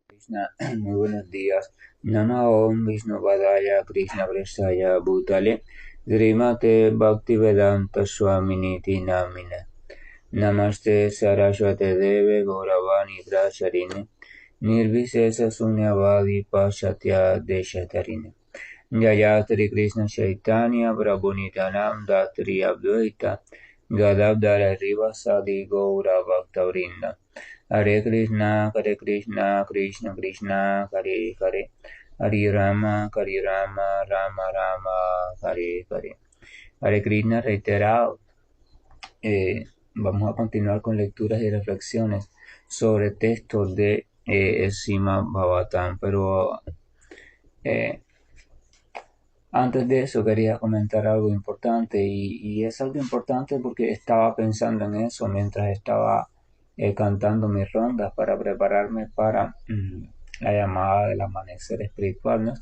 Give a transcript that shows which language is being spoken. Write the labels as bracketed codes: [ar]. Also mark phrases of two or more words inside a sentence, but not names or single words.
[es] Krishna, muy buenos días. [sa] Nama Om Vishnu Padaya Krishna Prestaya Bhutale Srimate Bhaktivedanta Swaminiti Namine Namaste Saraswate Deve Gauravani Pracharine Nirvisesa Sunyavadi Pashatya Deshatarine Jayatri Krishna Chaitanya Prabhu Nityanam Datri Abdvaita Gadadhara Rivasadi Gaura Bhaktavrinda Hare Krishna, Krishna Krishna, Hare Hare, Hare Rama, Rama Rama, Hare Hare. Hare Krishna [es] reiterado. Vamos a continuar con lecturas y reflexiones sobre textos de el Srimad Bhagavatam, pero antes de eso quería comentar algo importante y es algo importante porque estaba pensando en eso mientras estaba cantando mis rondas para prepararme para la llamada del amanecer espiritual, ¿no?